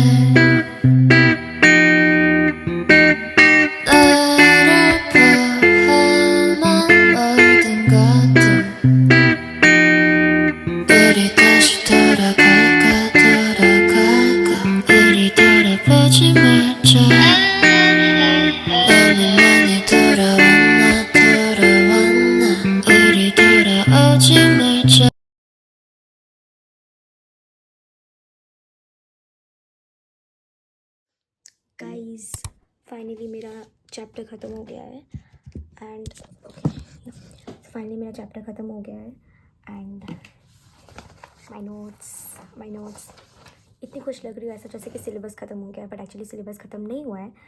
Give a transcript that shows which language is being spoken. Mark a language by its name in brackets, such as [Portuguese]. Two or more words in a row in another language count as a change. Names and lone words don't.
[Korean] 나를 포함한 모든 것들 우리 다시 돌아갈까 우리 돌아보지 말자. 너는 많이 돌아왔나 우리 돌아오지 말자. [English] guys finally [Hindi] मेरा चैप्टर ख़त्म हो गया है [English] and finally [Hindi] मेरा चैप्टर ख़त्म हो गया है [English] and my notes [Hindi] इतनी खुश लग रही हूँ ऐसा जैसे कि सिलेबस ख़त्म हो गया है, [English] but actually [Hindi] सिलेबस ख़त्म नहीं हुआ है।